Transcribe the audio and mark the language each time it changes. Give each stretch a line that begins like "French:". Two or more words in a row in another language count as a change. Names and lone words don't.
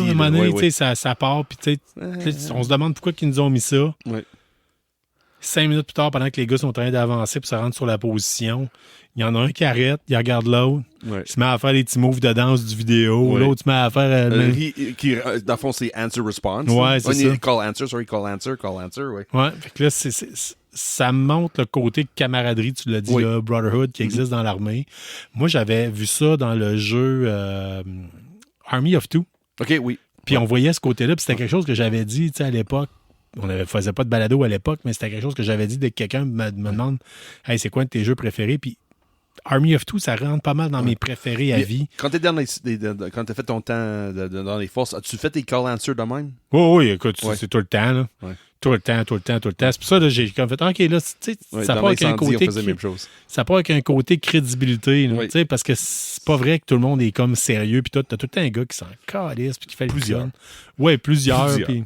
French: À un moment donné, ça part. Puis on se demande pourquoi ils nous ont mis ça. Ouais. 5 minutes plus tard, pendant que les gars sont en train d'avancer pour se rendre sur la position, il y en a un qui arrête, il regarde l'autre, il se met à faire les petits moves de danse du vidéo, l'autre se met à faire... dans le fond, c'est
English: answer-response.
French: Ouais, c'est ça.
English: Call answer,
French: ouais. Ouais, fait que là, ça montre le côté camaraderie, tu l'as dit, là, Brotherhood, qui existe dans l'armée. Moi, j'avais vu ça dans le jeu Army of Two. OK, oui. Puis on voyait ce côté-là, puis c'était quelque chose que j'avais dit, tu sais, à l'époque. On ne faisait pas de balado à l'époque, mais c'était quelque chose que j'avais dit dès que quelqu'un me demande « Hey, c'est quoi un de tes jeux préférés? » Puis Army of Two, ça rentre pas mal dans mes préférés à vie. Quand tu as fait ton temps dans les forces, as-tu fait tes
English: call answers
French: de même? Oui, écoute, c'est tout le temps. Là. Ouais. Tout le temps. C'est pour ça que j'ai comme fait, OK, là, tu sais, ça part avec un côté... Ça part avec un côté crédibilité, là, parce que c'est pas vrai que tout le monde est comme sérieux, puis t'as tout le temps un gars qui s'en calisse, puis qui fait le plusieurs. Oui, plusieurs. Puis...